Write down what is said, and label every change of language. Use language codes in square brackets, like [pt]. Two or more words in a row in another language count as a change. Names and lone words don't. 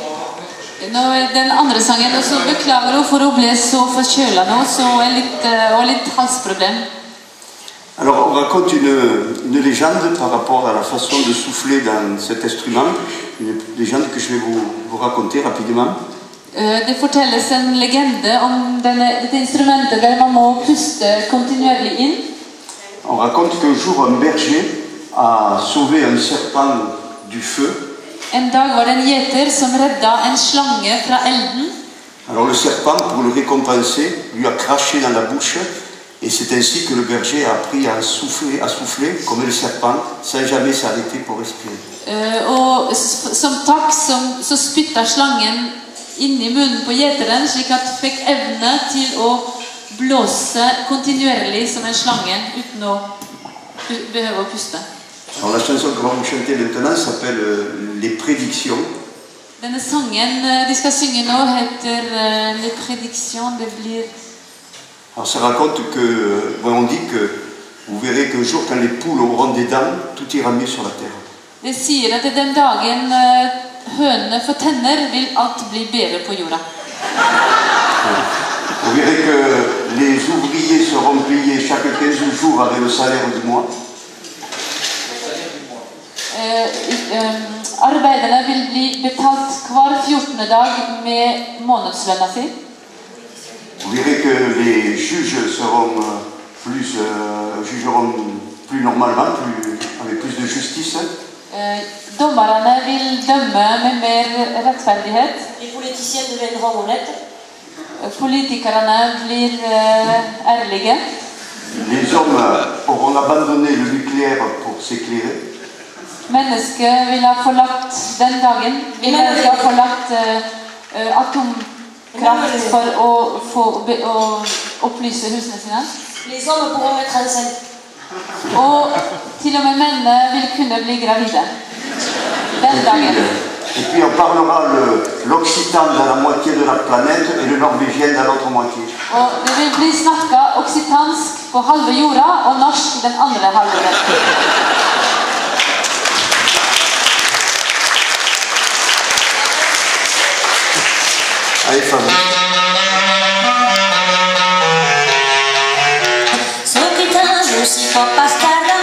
[no] Den andre sangen, og så beklager hun for å bli så forkjøla nå, og litt halsproblem. [fr] Alors, on raconte une légende par rapport à la façon de souffler dans cet instrument, une légende que je vais vous raconter rapidement. [no] Det fortelles en legende om dette instrumentet der man må puste kontinuerlig inn. [fr] On raconte qu'un jour un berger a sauvé un serpent du feu. [no] En dag var det en gjeter som redda en slange fra elden. [fr] Alors le serpent, pour le récompenser, lui a craché dans la bouche et c'est ainsi que le berger a appris à souffler comme le serpent sans jamais s'arrêter pour respirer. [no] Og som takk så spytta slangen inn i munnen på gjeteren, slik at fikk evne til å blåse kontinuerlig som en slange uten å behøve å puste. [fr] Alors la chanson que va vous chanter maintenant s'appelle Les Prédictions. [no] Denne sangen de skal synge nå heter Les Prédictions. Det blir... [fr] Alors ça raconte que, on dit que vous verrez qu'un jour quand les poules auront des dents, tout ira mieux sur la terre. [no] Det sier at den dagen hønene får tenner, vil alt bli bedre på jorda. [fr] Vous verrez que les ouvriers seront payés chaque 15 jours avec le salaire du mois. [no] Arbeiderne vil bli betalt hver 14. dag med månedslønna si. [fr] Vous verrez que les juges jugeront plus normalement, avec plus de justice. [no] Dommerne vil dømme med mer rettferdighet. [fr] Les politiciens deviendront honnêtes. [no] Politikerne blir ærlige. [fr] Les hommes auront abandonné le nucléaire pour s'éclairer. [no] Mennesket vil ha forlatt den dagen. Vil ha forlatt atomkraft for å opplyse husene sine. [fr] Les hommes pourront être enceintes. [no] Og til og med mennene vil kunne bli gravide. Den dagen. [fr] Et puis on parlera l'occitan dans la moitié de la planète et le norvégien dans l'autre moitié. [no] Og det vil bli snakket okcitansk på halve jorda og norsk den andre halvdelen. [fr] Allez, femme. Socritain, je suis pas Pascal.